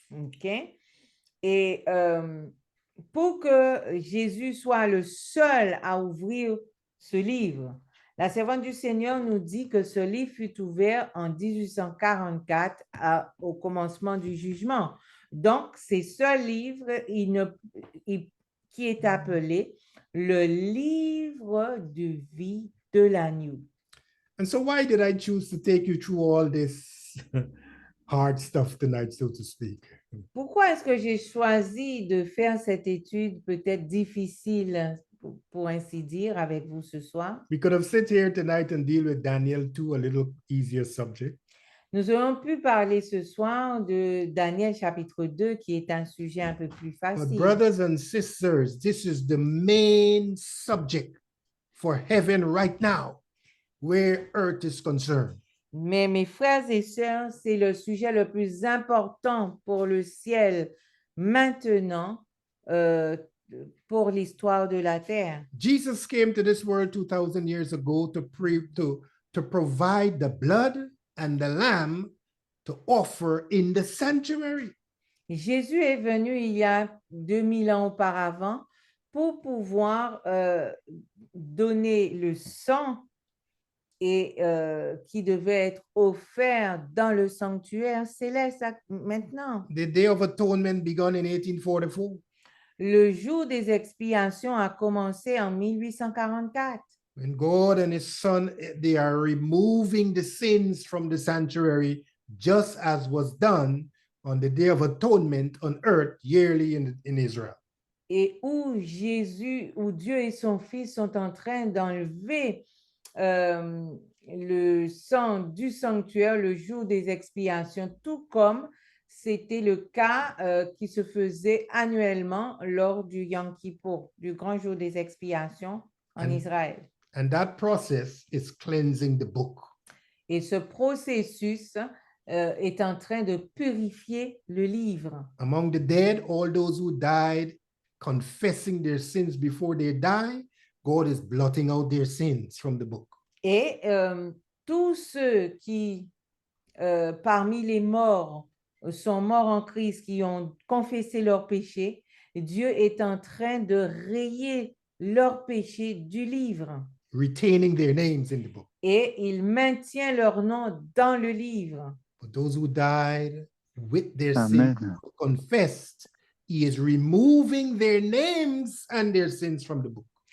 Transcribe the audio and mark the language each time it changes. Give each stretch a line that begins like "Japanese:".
French: OK? Et pour que Jésus soit le seul à ouvrir ce livre, la servante du Seigneur nous dit que ce livre fut ouvert en 1844 au commencement du jugement. Donc, c'est ce livre qui est appelé le livre de vie de l'agneau.
English: And so why did I choose to take you through all this hard stuff tonight, so to speak?
French: Pourquoi est-ce que j'ai choisi de faire cette étude peut-être difficile, pour ainsi dire, avec vous ce soir?
English: We could have sat here tonight and deal with Daniel 2, a little easier subject.
French: Nous aurions pu parler ce soir de Daniel chapitre 2, qui est un sujet un peu plus
English: But
French: facile.
English: brothers and sisters, this is the main subject for heaven right now, where earth is concerned.
French: Mais mes frères et sœurs, c'est le sujet le plus important pour le ciel maintenant, pour l'histoire de la terre.
English: Jesus came to this world 2,000 years ago to provide the blood and the lamb to offer in the sanctuary.
French: Jésus est venu il y a 2000 ans auparavant pour pouvoir donner le sang et qui devait être offert dans le sanctuaire céleste maintenant.
English: The Day of Atonement began in 1844.
French: Le jour des expiations a commencé en 1844.
English: When God and his son, they are removing the sins from the sanctuary, just as was done on the Day of Atonement on earth yearly in Israel.
French: Et où Dieu et son Fils sont en train d'enlever le sang du sanctuaire le jour des expiations, tout comme c'était le cas qui se faisait annuellement lors du Yom Kippour, du grand jour des expiations en Israël.
English: And that process is cleansing the book.
French: Et ce processus est en train de purifier le livre.
English: Among the dead, all those who died confessing their sins before they die, God is blotting out their sins from the book.
French: Et tous ceux qui, parmi les morts, sont morts en Christ, qui ont confessé leurs péchés, Dieu est en train de rayer leurs péchés du livre.
English: Retaining their names in the book.
French: Et il maintient leur nom dans le livre.
English: But those who died with their Amen. sins confessed, he is removing their names and their sins from the book.